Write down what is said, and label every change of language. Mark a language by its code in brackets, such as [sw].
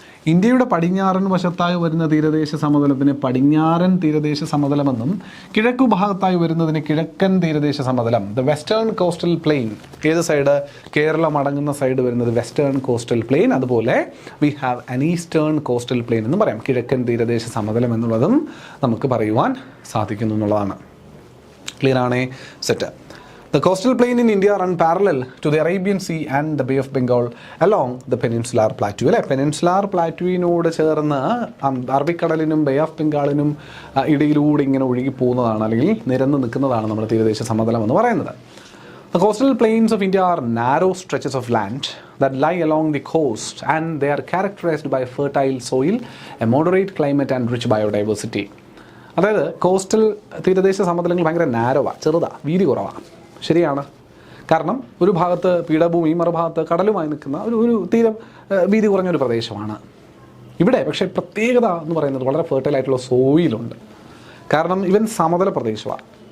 [ml] ഇന്ത്യയുടെ പടിഞ്ഞാറൻ വശത്തായി വരുന്ന തീരദേശ സമതലത്തിന് പടിഞ്ഞാറൻ തീരദേശ സമതലമെന്നും കിഴക്കു ഭാഗത്തായി വരുന്നതിന് കിഴക്കൻ തീരദേശ സമതലം, [en] The western coastal plain. [ml] ഏത് സൈഡ്? കേരളം അടങ്ങുന്ന സൈഡ് വരുന്നത് വെസ്റ്റേൺ കോസ്റ്റൽ പ്ലെയിൻ. അതുപോലെ [en] we have an eastern coastal plain [ml] എന്ന് പറയാം. കിഴക്കൻ തീരദേശ സമതലം എന്നുള്ളതും നമുക്ക് പറയുവാൻ സാധിക്കുന്നു എന്നുള്ളതാണ്. ക്ലിയർ ആണേ? Set. [en] The coastal plain in India run parallel to the Arabian Sea and the Bay of Bengal along the peninsular plateau. [ml] അല്ലേ, പെനിൻസുലാർ പ്ലാറ്റുവിനോട് ചേർന്ന് അറബിക്കടലിനും ബേ ഓഫ് ബംഗാളിനും ഇടയിലൂടെ ഇങ്ങനെ ഒഴുകി പോകുന്നതാണ്, അല്ലെങ്കിൽ നിരന്ന് നിൽക്കുന്നതാണ് നമ്മുടെ തീരദേശ സമതലം എന്ന് പറയുന്നത്. [en] The coastal plains of India are narrow stretches of land that lie along the coast, and they are characterized by fertile soil, a moderate climate and rich biodiversity. [ml] അതായത് കോസ്റ്റൽ തീരദേശ സമതലങ്ങൾ ഭയങ്കര നാരോവാണ്, ചെറുതാണ്, വീതി കുറവാണ്. ശരിയാണ്. കാരണം ഒരു ഭാഗത്ത് പീഠഭൂമി, മറുഭാഗത്ത് കടലുമായി നിൽക്കുന്ന ഒരു തീരം വീതി കുറഞ്ഞൊരു പ്രദേശമാണ് ഇവിടെ. പക്ഷേ പ്രത്യേകത എന്ന് പറയുന്നത് വളരെ ഫെർട്ടൈലായിട്ടുള്ള സോയിലുണ്ട്. കാരണം ഇവൻ സമതല പ്രദേശമാണ്.